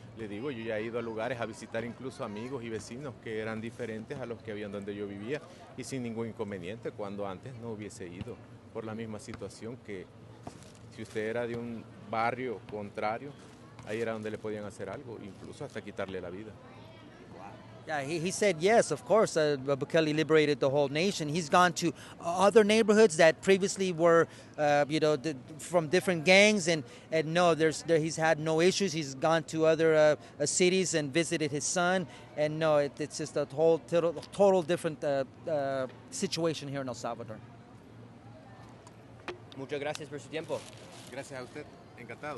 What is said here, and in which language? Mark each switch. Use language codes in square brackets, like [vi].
[es] Le digo, yo ya he ido a lugares a visitar incluso amigos y vecinos que eran diferentes a los que habían donde yo vivía y sin ningún inconveniente, cuando antes no hubiese ido, por la misma situación que si usted era de un barrio contrario, ahí era donde le podían hacer algo, incluso hasta quitarle la vida. [en] Yeah, he said yes, of course. Bukele liberated the whole nation. He's gone to other neighborhoods that previously were, from different gangs, and no, he's had no issues. He's gone to other cities and visited his son, and no, it's just a total different situation here in El Salvador. [es] Muchas gracias por su tiempo. Gracias a usted, encantado.